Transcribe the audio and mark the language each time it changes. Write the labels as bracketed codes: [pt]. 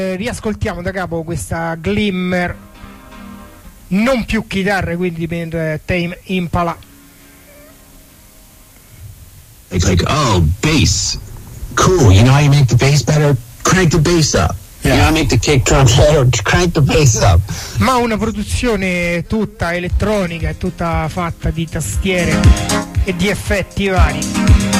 [it] Ascoltiamo da capo questa glimmer, non più chitarre, quindi per Tame Impala. [en] It's like, oh, bass, cool, you know how you make the bass better? Crank the bass up. Yeah. You know how you make the kick drum better? Crank the bass up. [it] Ma una produzione tutta elettronica, tutta fatta di tastiere e di effetti vari.